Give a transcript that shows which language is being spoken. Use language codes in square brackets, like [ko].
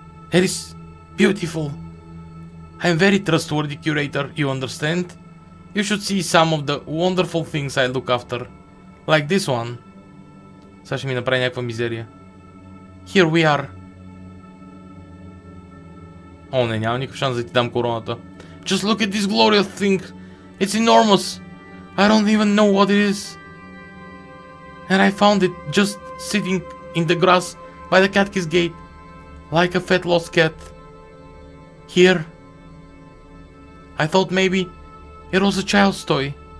[en] It is beautiful. I am very trustworthy curator, you understand? You should see some of the wonderful things I look after. Like this one. [bg] Сега ще ми направи някаква мизерия. [en] Here we are. [bg] О, не, няма никакъв шанс да ти дам короната. [en] Just look at this glorious thing. It's enormous. I don't even know what it is. And I found it just sitting in the grass by the cat's gate. Like a fat lost cat. Here. I thought maybe it was a child's toy.